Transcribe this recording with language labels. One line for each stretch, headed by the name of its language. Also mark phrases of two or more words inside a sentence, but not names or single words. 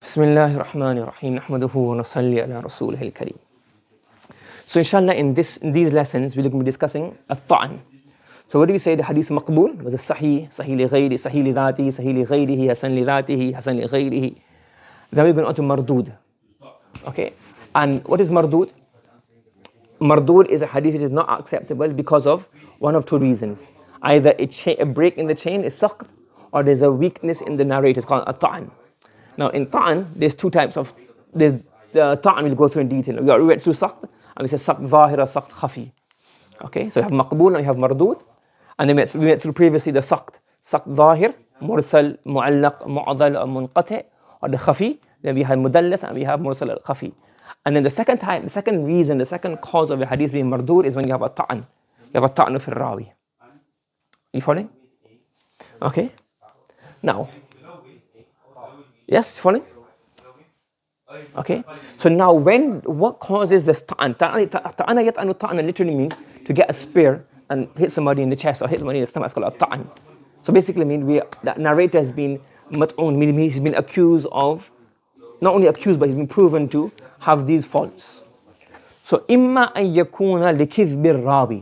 Arabic: بسم الله الرحمن الرحيم. نحمده و نصلي على رسوله الكريم.
English: So inshallah in these lessons we're going to be discussing الطعن. So what do we say? The
Arabic: حديث مقبول
English: was a
Arabic: صحيح، صحيح لغيري، صحيح لذاتي، صحيح لغيره، حسن لذاته، حسن لغيره.
English: Then we're going on to mardud. Okay, and what is mardud? Mardud is a hadith which is not acceptable because of one of two reasons. Either a break in the chain is saqt, or there's a weakness in the narrator. It's called الطعن. Now in ta'an, there's two types of, there's the ta'an we'll go through in detail. We went through saqt, and we said
Arabic: سقط ظاهرة، سقط خفي.
English: Okay, so you have maqbool and you have mardud. And then we went through previously the
Arabic: سقط ظاهر، مرسل، معلق، معضل,
English: or munqati, or the khafi. Then we have mudallas and we have
Arabic: مرسل الخفي.
English: And then the second type, the second reason, the second cause of the hadith being mardud is when you have a ta'an. You have a
Arabic: طعن في راوي.
English: You following? Okay. Now, yes, following? Okay. So now what causes this ta'an?
Arabic: طعن يطعن طعنا
English: literally means to get a spear and hit somebody in the chest or hit somebody in the stomach. It's called a ta'an. So basically means that narrator has been mat'un, meaning he's been accused of, not only accused, but he's been proven to have these faults.
Arabic: So إما أن يكون لكذب الراوي.